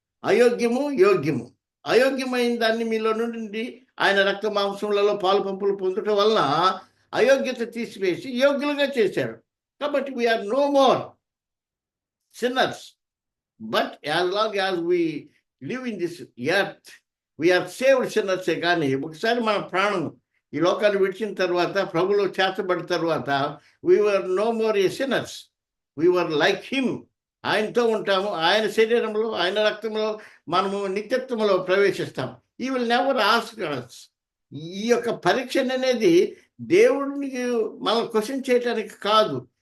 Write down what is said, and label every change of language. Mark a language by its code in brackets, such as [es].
[te] అయోగ్యము యోగ్యము, అయోగ్యమైన దాన్ని మీలో నుండి ఆయన రక్త మాంసములలో పాలు పంపులు పొందటం వలన అయోగ్యత తీసివేసి యోగ్యులుగా చేశాడు. కాబట్టి [en] We are no more sinners, but as long as we live in this earth, we are saved sinners. [te] కానీ ఒకసారి మన ప్రాణం ఈ లోకాన్ని విడిచిన తర్వాత, ప్రభులో చేర్చబడిన తర్వాత, [en] we were no more a sinners, we were like him. [te] ఆయనతో ఉంటాము, ఆయన శరీరంలో ఆయన రక్తంలో మనము నిత్యత్వంలో ప్రవేశిస్తాం. [en] he will never ask us. [te] ఈ యొక్క పరీక్ష అనేది దేవుడిని మనం క్వశ్చన్ చేయటానికి కాదు.